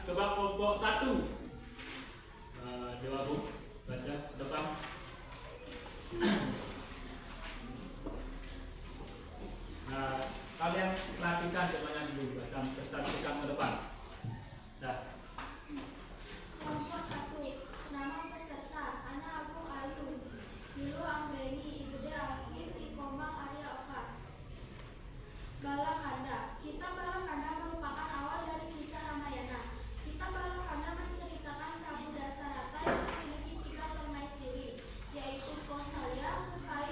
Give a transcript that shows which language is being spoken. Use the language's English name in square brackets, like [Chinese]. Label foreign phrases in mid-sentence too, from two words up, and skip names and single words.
[Indonesian] Coba kelompok 1. Dewa Bu, baca depan. Nah, kalian perhatikan semuanya dulu, baca perhatikan ke depan. Dah. Kelompok 1. Nama peserta: Ana Agung Ayu, Nilu Anggreni, Igude Akif, Ikomang Arya Oka. Balakanda. Kitab Balakanda merupakan awal dari kisah Ramayana. Kitab Balakanda menceritakan Prabu Dasarata yang memiliki 3 permaisuri, yaitu Kausalya,